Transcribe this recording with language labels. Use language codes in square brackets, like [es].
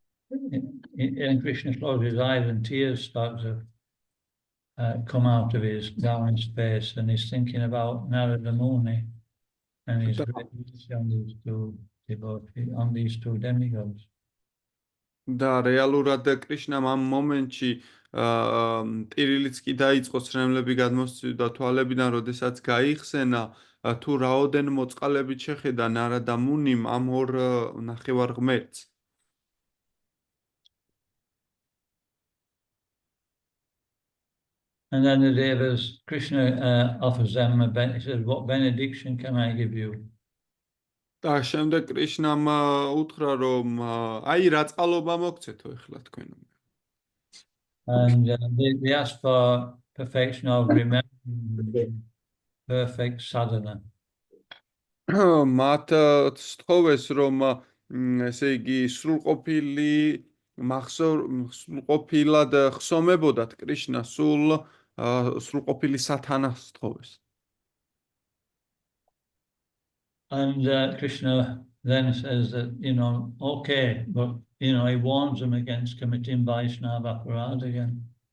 [en] And Krishna closed his eyes and tears start to come out of his down his face, and he's thinking about Narada Muni and his greatness on these two devotees, on these two demigods. [ka] და რეალურად კრიშნამ ამ მომენტში ტირილიც კი დაიწყო ცრემლები გადმოსცვიდა თვალებიდან, როდესაც გაიხსენა თუ რაოდენ მოწყალებით შეხედა ნარადა მუნიმ ამ ორ ნახევარ ღმერთს. [en] And then the devas, Krishna offers them he says, what benediction can I give you? [ka] და შემდეგ კრიშნამ უთხრა რომ აი რა წყალობა მოგცეთო ეხლა თქვენ. [en] And they ask for perfection of remembering, perfect sadhana. [ka] მათ სთხოვეს რომ ესე იგი სრულყოფილად ხსომებოდათ კრიშნა, სრულყოფილი სათანას სთხოვეს. [en] And Krishna then says that, okay, but, he warns them against committing Vaishnava aparad again.